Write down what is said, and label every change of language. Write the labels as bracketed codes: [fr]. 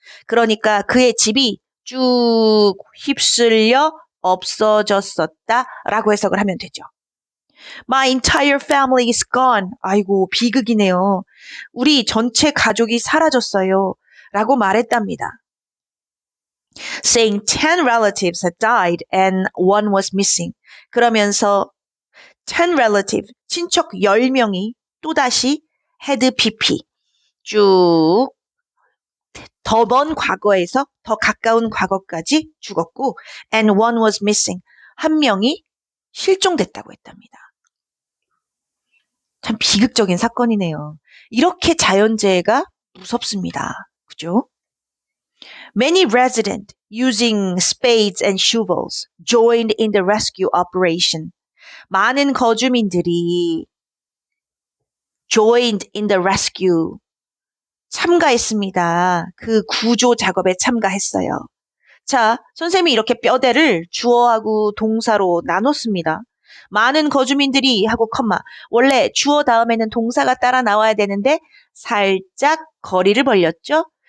[ko] 그러니까 그의 집이 쭉 휩쓸려 없어졌었다라고 해석을 하면 되죠. [en] My entire family is gone. [ko] 아이고, 비극이네요. 우리 전체 가족이 사라졌어요. 라고 말했답니다. [en] Saying 10 relatives had died and one was missing. [ko] 그러면서 10 relative, 친척 10명이 또다시 had pp. 쭉 더 먼 과거에서 더 가까운 과거까지 죽었고 [en] and one was missing. [ko] 한 명이 실종됐다고 했답니다. 참 비극적인 사건이네요. 이렇게 자연재해가 무섭습니다. 그죠? [en] Many residents using spades and shovels joined in the rescue operation. [ko] 많은 거주민들이 [en] joined in the rescue. [ko] 참가했습니다. 그 구조 작업에 참가했어요. 자, 선생님이 이렇게 뼈대를 주어하고 동사로 나눴습니다. 많은 거주민들이 하고 컴마. 원래 주어 다음에는 동사가 따라 나와야 되는데 살짝 거리를 벌렸죠?